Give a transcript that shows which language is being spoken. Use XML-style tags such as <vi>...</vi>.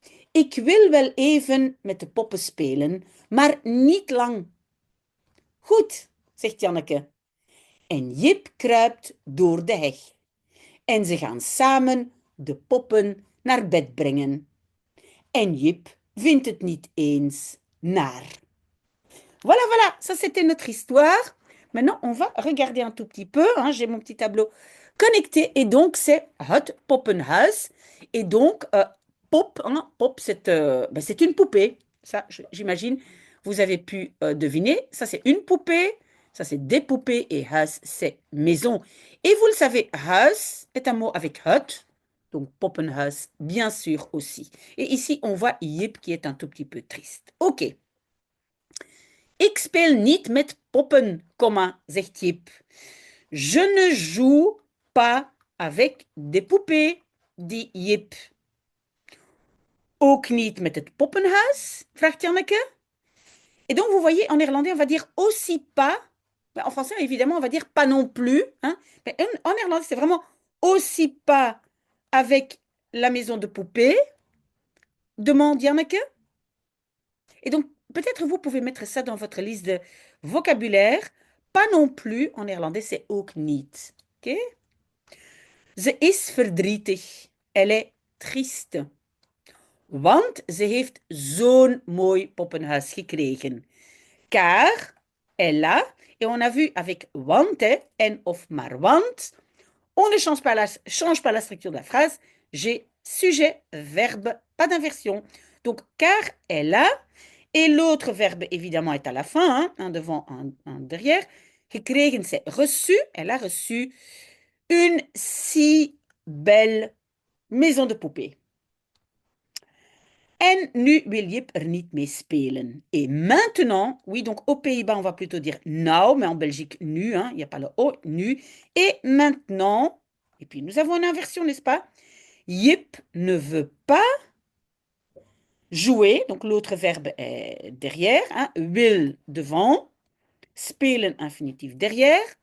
<nl>Ik wil wel even met de poppen spelen, maar niet lang. Goed, zegt Janneke. En Jip kruipt door de heg. En ze gaan samen de poppen naar bed brengen. En Jip vindt het niet eens naar.</nl> <fr>Voilà, voilà, ça c'était notre histoire. Maintenant, on va regarder un tout petit peu, hein. J'ai mon petit tableau connecté. Et donc, c'est Het Poppenhuis. Et donc, pop, hein, pop, c'est une poupée. Ça, j'imagine, vous avez pu deviner. Ça, c'est une poupée. Ça, c'est des poupées. Et huis, c'est maison. Et vous le savez, huis est un mot avec het. Donc, Poppenhuis, bien sûr aussi. Et ici, on voit Jip qui est un tout petit peu triste. OK.</fr> <nl>Ik speel niet met poppen, zegt Jip.</nl> <fr>Je ne joue pas avec des poupées, dit Jip.</fr> <nl>Ook niet met het poppenhuis, vraagt Janneke.</nl> <fr>Et donc, vous voyez, en néerlandais, on va dire aussi pas. En français, évidemment, on va dire pas non plus. Hein. Mais en néerlandais, c'est vraiment aussi pas avec la maison de poupées, demande Janneke. Et donc, peut-être vous pouvez mettre ça dans votre liste de vocabulaire. Pas non plus, en néerlandais, c'est</fr> <nl>ook niet. OK? Ze is verdrietig.</nl> <fr>Elle est triste.</fr> <nl>Want ze heeft zo'n mooi poppenhuis gekregen.</nl> <fr>Car elle a, et on a vu avec want, en of maar want, on ne change pas la structure de la phrase. J'ai sujet, verbe, pas d'inversion. Donc, car elle a, et l'autre verbe, évidemment, est à la fin, hein, un devant, un derrière. Gekregen, c'est reçu. Elle a reçu une si belle maison de poupée.</fr> <nl>En nu wil Jip er niet mee spelen.</nl> <fr>Et maintenant, oui, donc aux Pays-Bas, on va plutôt dire now, mais en Belgique, nu, hein, il n'y a pas le O, nu. Et maintenant, et puis nous avons une inversion, n'est-ce pas? Jip ne veut pas jouer, donc l'autre verbe est derrière, hein, wil devant, spelen infinitif derrière.</fr>